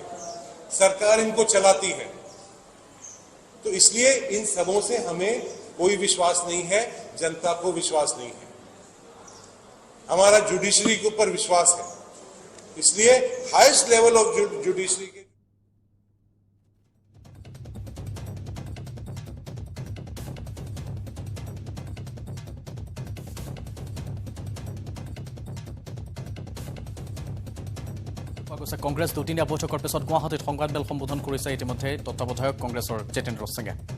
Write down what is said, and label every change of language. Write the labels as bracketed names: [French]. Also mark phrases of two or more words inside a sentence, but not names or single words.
[Hindi] सरकार इनको चलाती है, तो इसलिए इन सबों से हमें कोई विश्वास नहीं है, जनता को विश्वास नहीं है, हमारा जुडिशरी के ऊपर विश्वास है। इसलिए [English] highest level of judiciary [Hindi] के [Assamese] কংগ্ৰেছ দুদিনীয়া বৈঠকৰ পিছত গুৱাহাটীত সংবাদমেল সম্বোধন কৰিছে ইতিমধ্যে তত্ত্বাৱধায়ক কংগ্ৰেছৰ জিতেন্দ্ৰ সিঙে।